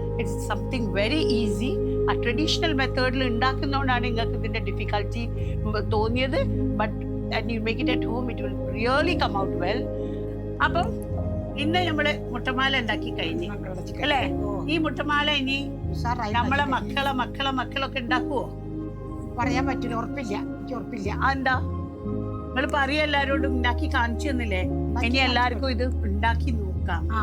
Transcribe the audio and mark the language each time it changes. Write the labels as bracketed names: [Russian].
[English] It's something very easy. [Malayalam] ആ traditional മെത്തേഡിൽ ഉണ്ടാക്കുന്നതുകൊണ്ടാണ് നിങ്ങൾക്ക് ഇതിന്റെ ഡിഫിക്കൽറ്റി തോന്നിയത്. But [English] and you make it at home, it will really come out well. [Malayalam] അപ്പം ഇന്ന് നമ്മള് മുട്ടമാല ഉണ്ടാക്കി കഴിഞ്ഞു അല്ലേ? ഈ മുട്ടമാല ഇനി നമ്മളെ മക്കളൊക്കെ ഉണ്ടാക്കുവോ? പറയാൻ പറ്റില്ല, ഉറപ്പില്ല, എനിക്ക് ഉറപ്പില്ല. എന്താ നിങ്ങൾ പറയാ എല്ലാരോടും ഉണ്ടാക്കി കാണിച്ചു തന്നില്ലേ? ഇനി എല്ലാവർക്കും ഇത് ഉണ്ടാക്കി നോക്കാം.